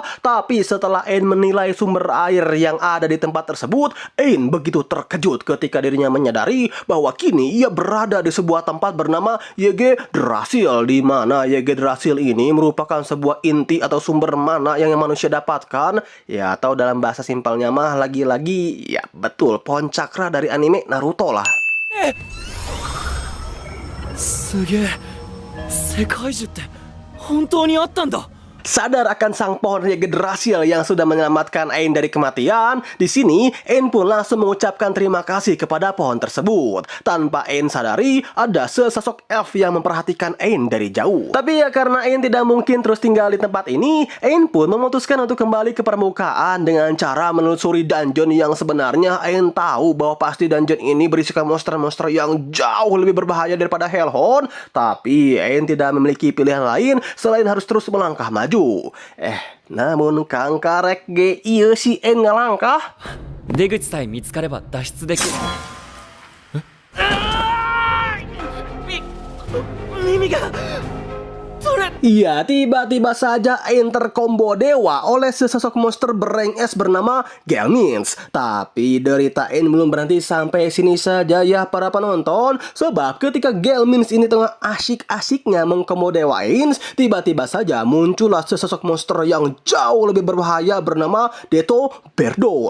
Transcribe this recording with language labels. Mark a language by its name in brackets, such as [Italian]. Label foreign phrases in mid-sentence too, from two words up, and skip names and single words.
[Indonesian] Tapi setelah Ain menilai sumber air yang ada di tempat tersebut, Ain begitu terkejut ketika dirinya menyadari bahwa kini ia berada di sebuah tempat bernama YG Drasil, di mana YG Drasil ini merupakan sebuah inti atau sumber mana yang manusia dapat ya, atau dalam bahasa simpelnya mah lagi-lagi ya betul pohon cakra dari anime Naruto lah. [Japanese] すげえ、世界樹って本当にあったんだ。 [Indonesian] Sadar akan sang pohon Yggdrasil yang sudah menyelamatkan Ain dari kematian, di sini Ain pun langsung mengucapkan terima kasih kepada pohon tersebut. Tanpa Ain sadari, ada sesosok elf yang memperhatikan Ain dari jauh. Tapi ya karena Ain tidak mungkin terus tinggal di tempat ini, Ain pun memutuskan untuk kembali ke permukaan dengan cara menelusuri dungeon yang sebenarnya Ain tahu bahwa pasti dungeon ini berisikan monster-monster yang jauh lebih berbahaya daripada Hellhound. Tapi Ain tidak memiliki pilihan lain selain harus terus melangkah maju. [Sundanese] Namun Kang Karek ge ieu si Ain ngalangkah. [Japanese] 出口さえ見つかれば脱出できる。耳がそれ [Indonesian] Iya, tiba-tiba saja Ain terkombo dewa oleh sesosok monster bereng es bernama Gelmins. Tapi derita Ain belum berhenti sampai sini saja ya para penonton. Sebab ketika Gelmins ini tengah asyik-asyiknya mengkombo dewa Ain, tiba-tiba saja muncullah sesosok monster yang jauh lebih berbahaya bernama Deto Berdo.